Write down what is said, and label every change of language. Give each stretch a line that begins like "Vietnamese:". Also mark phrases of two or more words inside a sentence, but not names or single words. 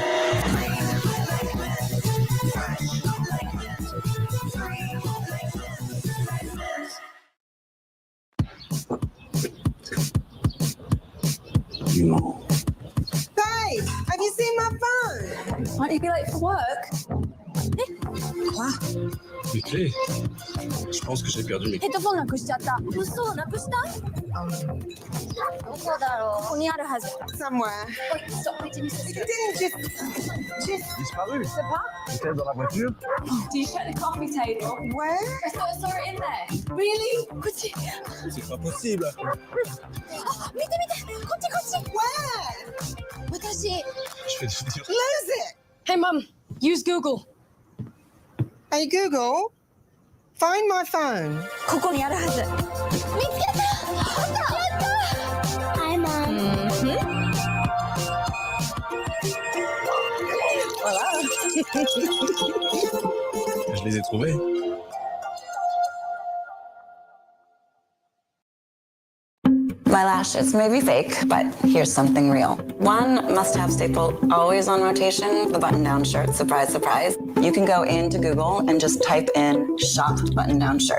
English: Green like mint, fresh like mint, free like mint, like mint. Babe, have you seen my phone? Might you be late for work?
French: Quoi? Les clés. Je pense que j'ai perdu mes
Japanese: ヘッドフォンなくしちゃった。嘘、なくした？どこだろう。ここにあるはず。
English: Somewhere. Wait, stop, wait, It didn't just...
French: disparu. C'est pas? J'étais dans la voiture.
English: Do you check the coffee table? Where? I thought I saw it in there. Really?
Japanese: こっち。
French: C'est pas possible.
Japanese: あ、見て見て。こっちこっち。
English: Where?
Japanese: 私。
French: Je vais te dire.
English: Lose it! Hey, Mum, use Google. Hey, Google, find my phone.
Japanese: ここにあるはず。見つけた。
English: やった。Hi, Mom.
French: Je les ai trouvés.
English: My lashes may be fake, but here's something real. One must-have staple always on rotation, the button-down shirt. Surprise, surprise. You can go into Google and just type in shopped button-down shirt.